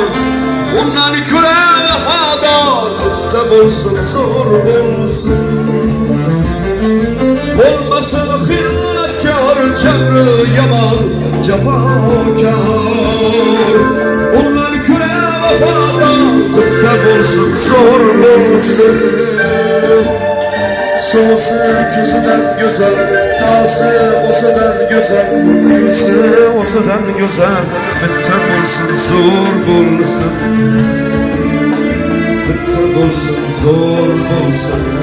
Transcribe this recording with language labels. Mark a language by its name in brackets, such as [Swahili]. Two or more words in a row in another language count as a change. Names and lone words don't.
[Uzbek] Ondan küre vefadar, bitta bulsun, zor bulsun. [Turkish] Olmasın hıyanetkar, cebri yaman, cefakar. [Uzbek] Ondan küre vefadar, bitta bulsun, zor bulsun. So'zi ko'zidan go'zal, nozi o'zidan go'zal, yuzi o'zidan go'zal, bitta bulsun, zor bulsun. Bitta bulsun, zor bulsun.